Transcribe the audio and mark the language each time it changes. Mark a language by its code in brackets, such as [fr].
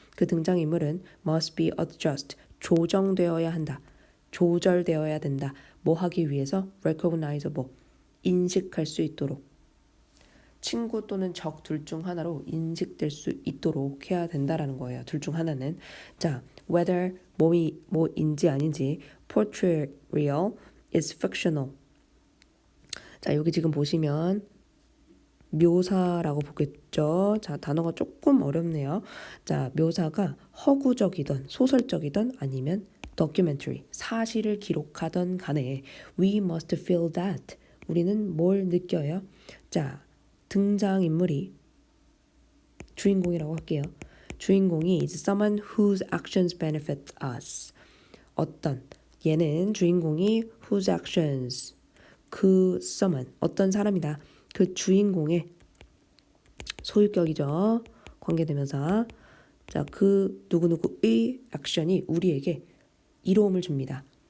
[ko] 그 등장인물은 [en] must be adjust, [ko] 조정되어야 한다, 조절되어야 된다. 뭐 하기 위해서? recognizable, 인식할 수 있도록, 친구 또는 적 둘 중 하나로 인식될 수 있도록 해야 된다라는 거예요. 둘 중 하나는. [en] 자, whether [ko] 뭐인지 아닌지 [en] portrayal is fictional. [ko] 자, 여기 지금 보시면 묘사라고 보겠죠. 자, 단어가 조금 어렵네요. 자, 묘사가 허구적이든 소설적이든 아니면 documentary, 사실을 기록하던 간에 [en] we must feel that, [ko] 우리는 뭘 느껴요? 자, 등장인물이 주인공이라고 할게요. [en] 주인공이 is someone whose actions benefit us. [ko] 어떤, 얘는 주인공이 [en] whose actions, [ko] 그 someone, 어떤 사람이다. 그 주인공의 소유격이죠. 관계대명사. 자, 그 누구누구의 액션이 우리에게 이로움을 줍니다.